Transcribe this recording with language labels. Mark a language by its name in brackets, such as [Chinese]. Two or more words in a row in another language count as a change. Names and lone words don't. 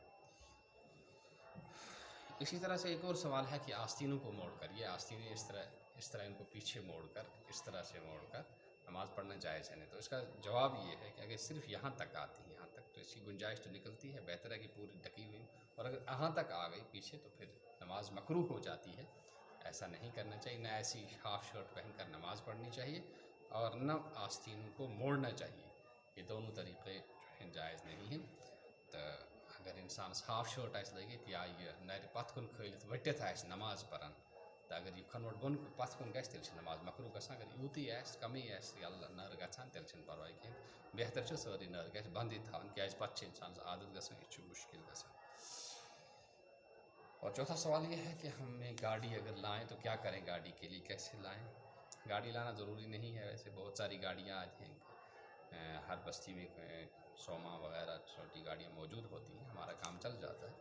[Urdu] اسی طرح سے ایک اور سوال ہے کہ آستینوں کو موڑ کر، یہ آستینیں اس طرح ان کو پیچھے موڑ کر، اس طرح سے موڑ کر نماز پڑھنا جائز ہے نہیں، تو اس کا جواب یہ ہے کہ اگر صرف یہاں تک آتی ہے، یہاں تک، تو اس کی گنجائش تو نکلتی ہے، بہتر ہے کہ پوری ڈھکی ہوئی، اور اگر یہاں تک آ گئی پیچھے تو پھر نماز مکروہ ہو جاتی ہے، ایسا نہیں کرنا چاہیے، نہ ایسی [English] half shirt [Urdu] پہن کر نماز پڑھنی چاہیے اور نہ آستینوں کو موڑنا چاہیے، یہ دونوں طریقے جو ہیں جائز نہیں ہیں۔ [Kashmiri] تو اگر انسانس [English] half shirt [Kashmiri] آسہِ لٲگِتھ یا یہِ نَرِ پتھ کُن کھٲلِتھ ؤٹِتھ آسہِ نماز پران، تو اگر یہ کھنوٹ بۄن پتھ کُن گژھِ تیٚلہِ چھِ نماز مکروہ گژھان، اگر یوٗتٕے آسہِ کمٕے آسہِ یَلہٕ نٔر گژھان تیٚلہِ چھِنہٕ پرواے کینٛہہ، بہتر چھُ سٲرٕے نٔر گژھِ بنٛدٕے تھاوٕنۍ، کیٛازِ پتہٕ چھِ اِنسانس عادت گژھان، یہِ چھُ مُشکل گژھان۔ [Urdu] اور چوتھا سوال یہ ہے کہ ہمیں گاڑی اگر لائیں تو کیا کریں، گاڑی کے لیے کیسے لائیں؟ گاڑی لانا ضروری نہیں ہے، ویسے بہت ساری گاڑیاں آج ہیں، ہر بستی میں سوما وغیرہ چھوٹی گاڑیاں موجود ہوتی ہیں، ہمارا کام چل جاتا ہے۔